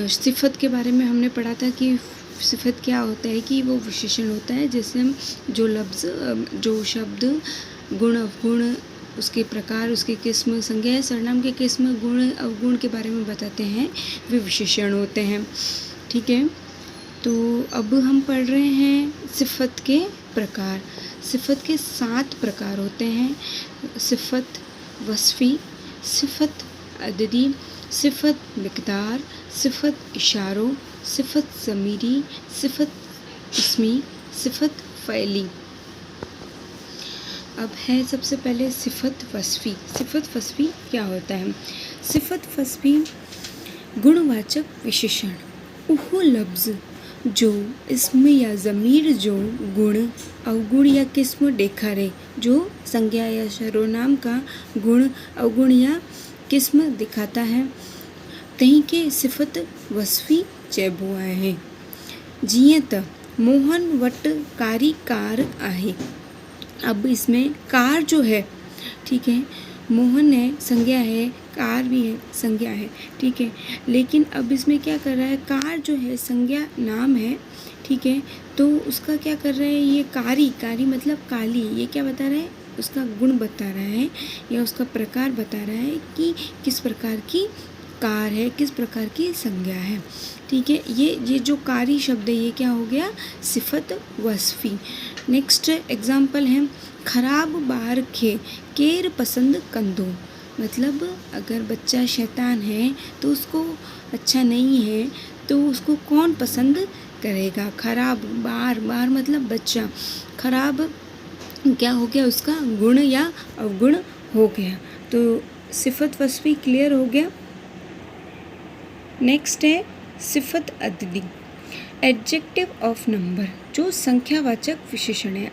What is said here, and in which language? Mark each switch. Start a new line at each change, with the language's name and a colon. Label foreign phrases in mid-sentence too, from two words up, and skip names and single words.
Hindi: सिफ़त के बारे में हमने पढ़ा था कि सिफ़त क्या होता है कि वो विशेषण होता है जैसे हम जो लफ्ज़, जो शब्द, गुण, अवगुण, उसके प्रकार, उसके किस्म, संज्ञा, सर्वनाम के किस्म, गुण, अवगुण के बारे में बताते हैं, वे विशेषण होते हैं, ठीक है? तो अब हम पढ़ रहे हैं सिफ़त के प्रकार। सिफ़त के 7 प्रकार होते हैं: सिफ़त वस्फ़ी, सिफ़त अददी, सिफ़त मिक़दार, सिफ़त इशारों, सिफ़त ज़मीरी, सिफ़त इस्मी, सिफ़त फ़इली। अब है सबसे पहले सिफ़त वस्फ़ी।
Sindhi: सिफ़त वस्फ़ी क्या होता है? सिफ़त वस्फ़ी गुणवाचक विशेषण वो लफ्ज़ जो इस्म या ज़मीर जो गुण, अवगुण या किस्म ॾेखारे,
Hindi: जो संज्ञा या सर्वनाम का गुण, अवगुण या किस्म दिखाता
Sindhi: है, तंहिं खे सिफ़त वस्फ़ी चइबो आहे। जीअं त मोहन वटि कारी कार आहे।
Hindi: अब इसमें कार जो है, ठीक है, मोहन है संज्ञा है, कार भी है संज्ञा है, ठीक है, लेकिन अब इसमें क्या कर रहा है, कार जो है संज्ञा नाम है, ठीक है, तो उसका क्या कर रहा है, ये कारी मतलब काली, ये क्या बता रहा है, उसका गुण बता रहा है या उसका प्रकार बता रहा है कि किस प्रकार की कार है, किस प्रकार की संज्ञा है, ठीक है। ये जो कारी शब्द है ये क्या हो गया, सिफ़त वस्फ़ी।
English: next example
Sindhi: है ख़राब ॿार खे केर पसंद कंदो,
Hindi: मतलब अगर बच्चा शैतान है तो उसको अच्छा नहीं है तो उसको कौन पसंद करेगा।
Sindhi: ख़राब ॿार
Hindi: मतलब बच्चा, ख़राब क्या हो गया, उसका गुण या अवगुण हो गया। तो सिफ़त वस्फ़ी क्लियर हो गया। नेक्स्ट है सिफ़त अददी,
English: adjective of number,
Hindi: जो संख्यावाचक विशेषण है।